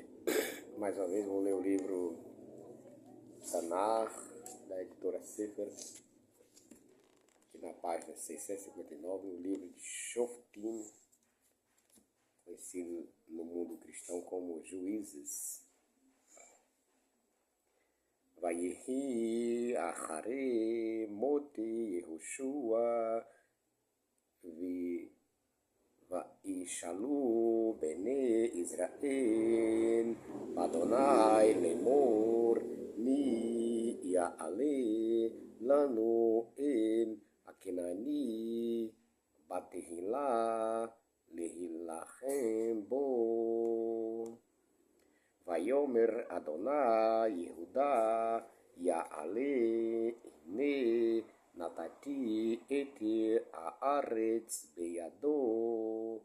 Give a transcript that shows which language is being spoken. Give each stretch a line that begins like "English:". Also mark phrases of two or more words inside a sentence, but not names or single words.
Portuguese: Mais uma vez vou ler o livro Tanar, da editora Sefer, aqui na página 659, o livro de Shoftim, conhecido no mundo cristão como Juízes.
Hebrew: ויהי אחרי מות יהושע וישאלו בני ישראל יהוה לאמר מי יעלה לנו אל הכנעני בתחלה להלחם בו ויאמר יהוה יהודה יעלה הנה נתתי את הארץ בידו.